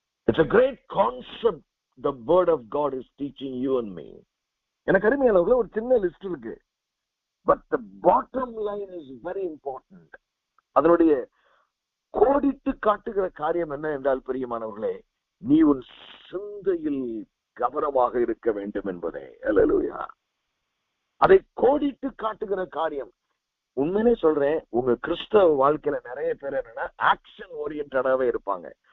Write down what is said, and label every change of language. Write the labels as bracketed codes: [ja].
[en] It's a great concept the word of God is teaching you and me. [ta] எனக்கு அருமையானவர்களே, ஒரு சின்ன list இருக்கு. [en] But the bottom line is very important. [ta] அதனுடைய கோடிட்டு காட்டுகிற காரியம் என்ன என்றால் பிரியமானவர்களே, நீ உன் சிந்தையில் கவனமாக இருக்க வேண்டும் என்பதே. அல்லேலூயா. அதை கோடிட்டு காட்டுகிற காரியம். உண்மையிலே சொல்றேன், உங்க கிறிஸ்தவ வாழ்க்கையில நிறைய பேர் என்னன்னா ஆக்ஷன் ஓரியன்டாவே இருப்பாங்க.